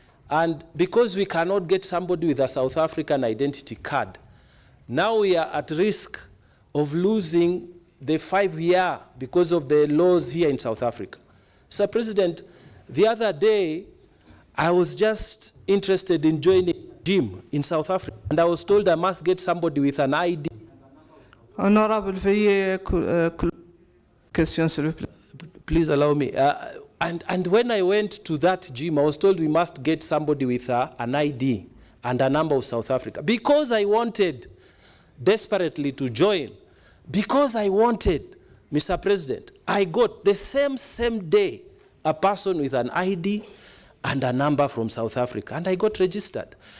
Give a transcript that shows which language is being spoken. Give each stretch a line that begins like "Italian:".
English: And because we cannot get somebody with a South African identity card, now we are at risk of losing the 5-year because of the laws here in South Africa. Sir President, the other day, I was just interested in joining a gym in South Africa, and I was told I must get somebody with an ID.
French: Honorable, veuillez question, s'il vous plaît.
English: Please allow me. And when I went to that gym, I was told we must get somebody with an ID and a number of South Africa. Because I wanted desperately to join, because I wanted, Mr. President, I got the same day a person with an ID and a number from South Africa, and I got registered.